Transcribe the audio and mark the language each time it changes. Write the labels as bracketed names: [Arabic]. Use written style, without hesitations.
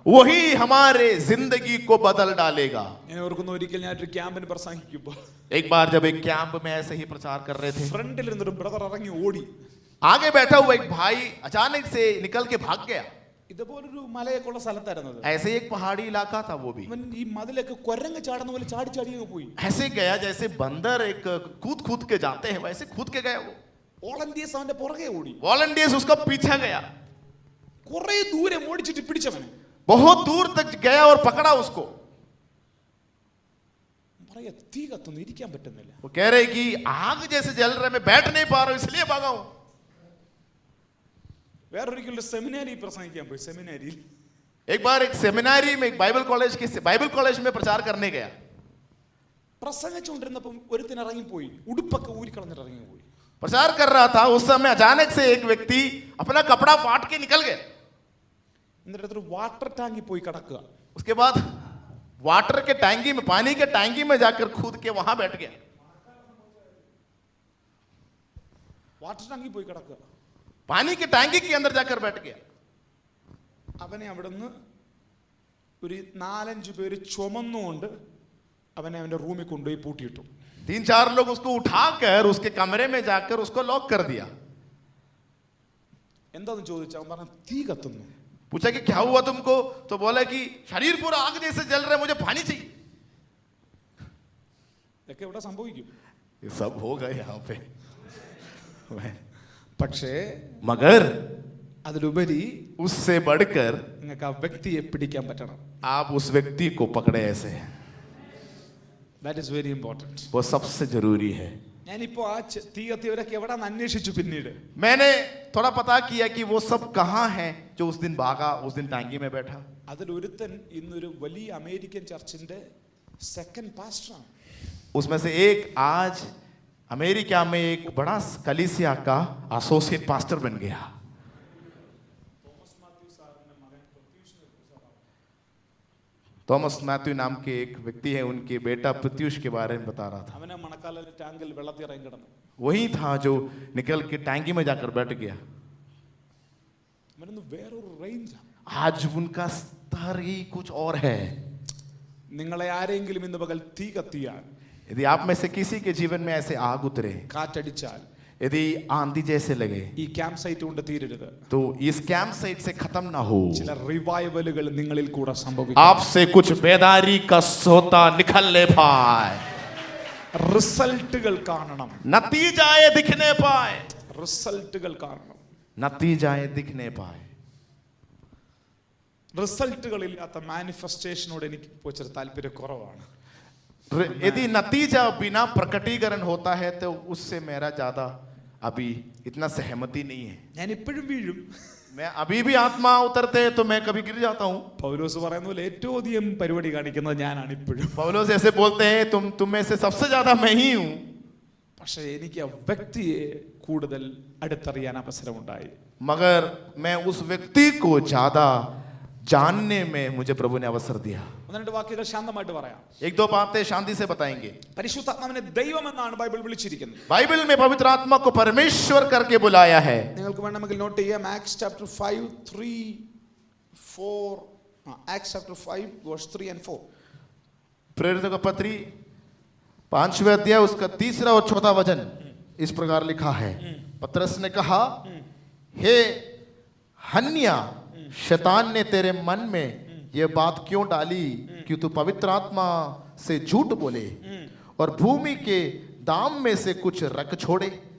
[Hindi] वही हमारे जिंदगी को बदल डालेगा. [Malayalam] ഞാൻ ഓർക്കുന്നു, ഒരിക്കൽ ഞാൻ ഒരു ക്യാമ്പിന് പ്രസംഗിക്കുമ്പോൾ [Hindi] एक बार जब एक कैंप में ऐसे ही प्रचार कर रहे थे, [Malayalam] ഫ്രണ്ടിൽ ഇരുന്നൊരു ബ്രദർ ഇറങ്ങി ഓടി. [Hindi] आगे बैठा हुआ एक भाई अचानक से निकल के भाग गया. [Malayalam] ഇതുപോലൊരു മലയൊക്കെയുള്ള സ്ഥലത്തായിരുന്നത്. [Hindi] ऐसे ही एक पहाड़ी इलाका था वो भी. [Malayalam] അവൻ ഈ മതിലൊക്കെ കുരങ്ങ് ചാടുന്ന പോലെ ചാടി ചാടിയൊക്കെ പോയി. [Hindi] ऐसे गया जैसे बंदर एक कूद कूद के जाते हैं, वैसे कूद के गया वो. [Malayalam] വോളണ്ടിയേഴ്സ് അവന്റെ പുറകെ ഓടി. [Hindi] वॉलंटियर्स उसका पीछा गया, [Malayalam] കുറെ ദൂരം ഓടിച്ചിട്ട് പിടിച്ചവനെ. [Hindi] बहुत दूर तक गया और पकड़ा उसको। [Malayalam] പറയാ തീ കത്തുന്നു, ഇരിക്കാൻ പറ്റുന്നില്ല. [Hindi] वो कह रहे कि आग जैसे जल रहे, मैं बैठ नहीं पा रहा हूं इसलिए भागा हूं। [Malayalam] വേറൊരിക്കലും സെമിനാരി പ്രസംഗിക്കാൻ പോയി. സെമിനാരിയിൽ [Hindi] एक बार एक सेमिनारी में, एक बाइबल कॉलेज में प्रचार करने गया। [Malayalam] പ്രസംഗിച്ചുകൊണ്ടിരുന്നപ്പം ഒരുത്തിന് ഇറങ്ങിപ്പോയി, ഉടുപ്പൊക്കെ ഊരിക്കളഞ്ഞിട്ട് ഇറങ്ങിപ്പോയി. [Hindi] प्रचार कर रहा था, उस समय अचानक से एक व्यक्ति अपना कपड़ा फाड़ के निकल गया। [Malayalam] എന്നിട്ട് ഒരു വാട്ടർ ടാങ്കിൽ പോയി കിടക്കുക. [Hindi] उसके बाद वाटर के टैंकी में, पानी के टैंकी में जाकर कूद के वहां बैठ गया। [Malayalam] വാട്ടർ ടാങ്കിൽ പോയി കിടക്കുക. [Hindi] पानी के टैंकी के अंदर जाकर बैठ गया। [Malayalam] അവനെ അവിടുന്ന് ഒരു 4-5 പേര് ചുമന്നുകൊണ്ട് അവനെ അവന്റെ റൂമിൽ കൊണ്ടുപോയി പൂട്ടിയിട്ടു. [Hindi] 3-4 लोग उसको उठाकर उसके कमरे में जाकर उसको लॉक कर दिया। [Malayalam] എന്താന്ന് ചോദിച്ചാൽ അവൻ പറഞ്ഞു തീ കത്തുന്നു. [Hindi] पूछा कि क्या हुआ तुमको, तो बोला कि शरीर पूरा आग जैसे जल रहा है, मुझे पानी चाहिए। [Malayalam] ഇതൊക്കെ ഇവിടെ സംഭവിക്കും. [Hindi] ये सब होगा यहाँ पे। [Malayalam] പക്ഷേ [Hindi] मगर [Malayalam] അതിലുപരി [Hindi] उससे बढ़कर [Malayalam] നിങ്ങൾക്ക് ആ വ്യക്തിയെ പിടിക്കാൻ പറ്റണം. [Hindi] आप उस व्यक्ति को पकड़े ऐसे, [English] That is very important. [Hindi] वो सबसे जरूरी है। [Malayalam] ഞാനിപ്പോ ആ തീ കത്തിയവരൊക്കെ എവിടെന്ന് അന്വേഷിച്ചു. പിന്നീട് [Hindi] मैंने थोड़ा पता किया कि वो सब कहाँ हैं जो उस दिन भागा, उस दिन टांगी में बैठा। [Malayalam] അതിലൊരുത്തൻ ഇന്നൊരു വലിയ അമേരിക്കൻ ചർച്ചിന്റെ സെക്കൻഡ് പാസ്റ്ററാണ്. [Hindi] उसमें से एक आज अमेरिका में एक बड़ा कलीसिया का एसोसिएट पास्टर बन गया। थॉमस मैथ्यू नाम के एक व्यक्ति है, उनके बेटा प्रत्युष के बारे में बता रहा था। [Malayalam] അവനെ മണക്കാലിലെ ടാങ്കിൽ വെള്ളത്തിൽ ഇറങ്ങി കിടന്നു. [Hindi] वही था जो निकल के टैंकी में जाकर बैठ गया। [Malayalam] അവനൊന്ന് വേറൊരു റേഞ്ചാണ്. [Hindi] आज उनका स्तर ही कुछ और है। [Malayalam] നിങ്ങളെ ആരെങ്കിലും ഇന്ന് പകൽ തീ കത്തിയാൽ, [Hindi] यदि आप में से किसी के जीवन में ऐसे आग उतरे, [Malayalam] കാറ്റടിച്ചാൽ, [Hindi] यदि आंधी जैसे लगे, [Malayalam] ഈ ക്യാമ്പ് സൈറ്റ് കൊണ്ട് തീരരുത്. [Hindi] तो इस कैंप साइट से खत्म ना हो। [Malayalam] ചില റിവൈവലുകൾ നിങ്ങളിൽ കൂടെ സംഭവിക്കും. [Hindi] आपसे कुछ बेदारी का सोता निकलने पाए, [Malayalam] റിസൾട്ടുകൾ കാണണം. [Hindi] नतीजाए दिखने पाए, [Malayalam] റിസൾട്ടുകൾ കാണണം. [Hindi] नतीजाए दिखने पाए। [Malayalam] റിസൾട്ടുകളില്ലാത്ത മാനിഫെസ്റ്റേഷനോട് എനിക്ക് ഇപ്പോൾ ചില താല്പര്യക്കുറവാണ്. [Hindi] यदि नतीजा बिना प्रकटीकरण होता है तो उससे मेरा ज्यादा अभी इतना सहमति नहीं है। [Malayalam] ഞാൻ ഇപ്പോഴും വീഴും. [Hindi] मैं अभी भी आत्मा उतरते हैं तो मैं कभी गिर जाता हूँ। [Malayalam] പൗലോസ് പറയുന്ന പോലെ ഏറ്റവും അധികം പരിപാടി കാണിക്കുന്നത് ഞാനാണ് ഇപ്പോഴും. [Hindi] पौलुस ऐसे बोलते हैं, तुम में से सबसे ज्यादा मैं ही हूँ। [Malayalam] പക്ഷേ എനിക്ക് ആ വ്യക്തിയെ കൂടുതൽ അടുത്തറിയാൻ അവസരമുണ്ടായി. [Hindi] मगर मैं उस व्यक्ति को ज्यादा जानने में मुझे प्रभु ने अवसर दिया। [Malayalam] 1-2 വാക്യങ്ങൾ ശാന്തമായിട്ട് പറയാം. [Hindi] 1-2 बातें शांति से बताएंगे। [Malayalam] പരിശുദ്ധാത്മാവിനെ ദൈവം എന്നാണ് ബൈബിൾ വിളിച്ചിരിക്കുന്നത്. [Hindi] बाइबल में पवित्र आत्मा को परमेश्वर करके बुलाया है। [Malayalam] നിങ്ങൾക്ക് വേണമെങ്കിൽ നോട്ട് ചെയ്യാം. Acts chapter 5 3 4 acts chapter 5 verse 3 and 4. [Hindi] प्रेरितों का पत्री 5वें अध्याय उसका 3 और 4 वचन इस प्रकार लिखा है। पतरस ने कहा, हे हन्निया, शैतान ने तेरे मन में यह बात क्यों डाली कि तू पवित्र आत्मा से झूठ बोले और भूमि के दाम में से कुछ रख छोड़े?